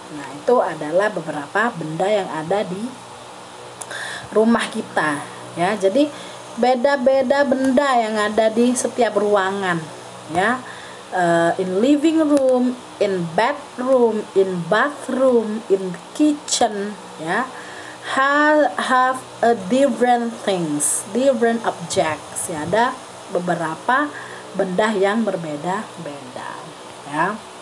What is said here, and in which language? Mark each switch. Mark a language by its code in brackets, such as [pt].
[id] Nah, itu adalah beberapa benda yang ada di rumah kita, ya. Jadi beda-beda benda yang ada di setiap ruangan, ya. [en] In living room, in bedroom, in bathroom, in kitchen, ya, have a different things, different objects, ya. [id] Ada beberapa benda yang berbeda-beda, ya.